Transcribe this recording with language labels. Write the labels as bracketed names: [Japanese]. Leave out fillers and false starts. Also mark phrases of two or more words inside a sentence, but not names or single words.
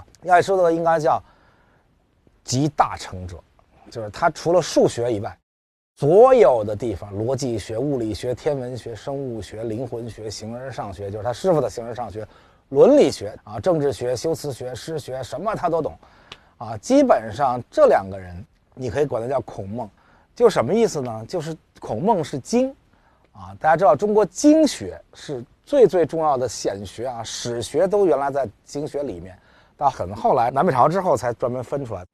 [Chinese] 亞里士多德應該叫集大成者，就是他除了數學以外，所有的地方，邏輯學、物理學、天文學、生物學、靈魂學、形而上學，就是他師傅的形而上学，倫理學啊、政治學、修辭學、詩學，什麼他都懂啊。基本上這2個人你可以管他叫孔孟，就什麼意思呢？就是孔孟是经啊，大家知道中国经学是最重要的显学啊，史学都原来在经学裡面，到很后来南北朝之後才專門分出來。